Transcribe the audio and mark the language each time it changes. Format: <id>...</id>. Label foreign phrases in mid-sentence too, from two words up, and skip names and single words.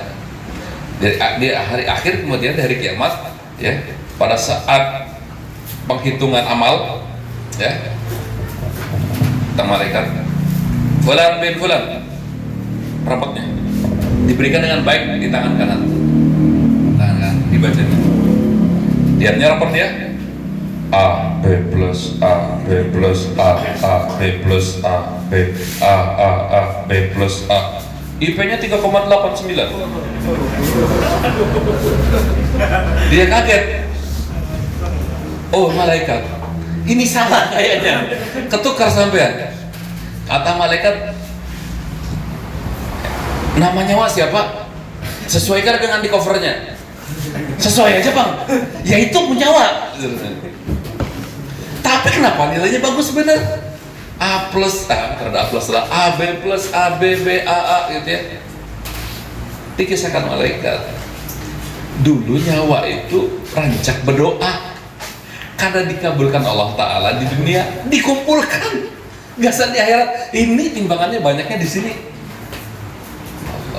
<id>Di hari akhir, kemudian di hari kiamat ya, pada saat penghitungan amal ya, kata malaikat, fulan bin fulan, rapotnya diberikan dengan baik di tangan kanan, dibaca. Lihatnya raport dia, A B plus A B plus A B plus A B B plus A. IP-nya 3,89. Dia kaget. Oh malaikat, ini salah kayaknya, ketukar sampean. Kata malaikat, namanya Wak siapa? Sesuaikan dengan di covernya. Sesuai aja bang. Ya itu punya Wak. Tapi kenapa nilainya bagus bener? A plus A, karena A plus lah, AB plus AB B A gitu ya. Dikisahkan malaikat, dulu nyawa itu rancak berdoa, karena dikabulkan Allah Taala di dunia, dikumpulkan, nggak usah di akhirat. Ini timbangannya banyaknya di sini. Allah.</id>